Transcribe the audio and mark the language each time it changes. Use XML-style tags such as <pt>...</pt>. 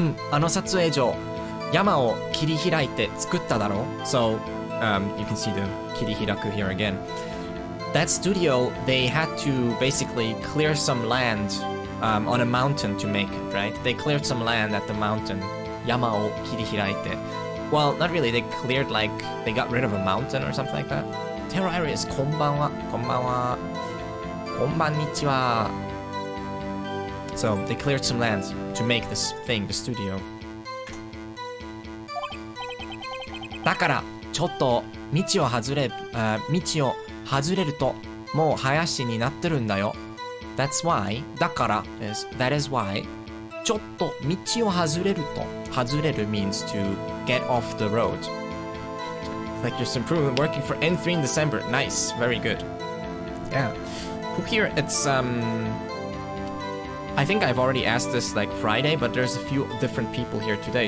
<ja>あの撮影所、山を切り開いて作っただろう</ja> <en>So, you can see the 切り開く here again. That studio, they had to basically clear some land on a mountain to make it, right? They cleared some land at the mountain.</en> <ja>山を切り開いて</ja> <en>Well, not really. They cleared like, they got rid of a mountain or something like that.</en> <ja>Terror areas, こんばんは。こんばんは。こんばんにちは。</ja> <en>So, they cleared some land to make this thing, the studio.</en> <ja>だから、ちょっと道を外れると、もう林になってるんだよ。</ja> <en>That's why, だから that is why,</en> <ja>ちょっと道を外れると、</ja> <en>外れる means to get off the road. Like there's some improvement working for N3 in December. Nice, very good. Yeah. Who here, it's I think I've already asked this like Friday, but there's a few different people here today.</en>